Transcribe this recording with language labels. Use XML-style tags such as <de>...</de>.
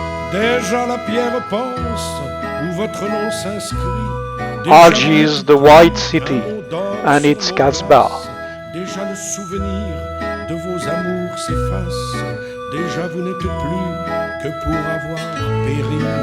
<fr>Déjà la pierre pense où votre nom s'inscrit.</fr> <en>Algiers, the white city, and its Casbah.</en> <fr>Déjà le souvenir de vos amours s'efface. Déjà vous n'êtes plus que pour avoir péri.</fr>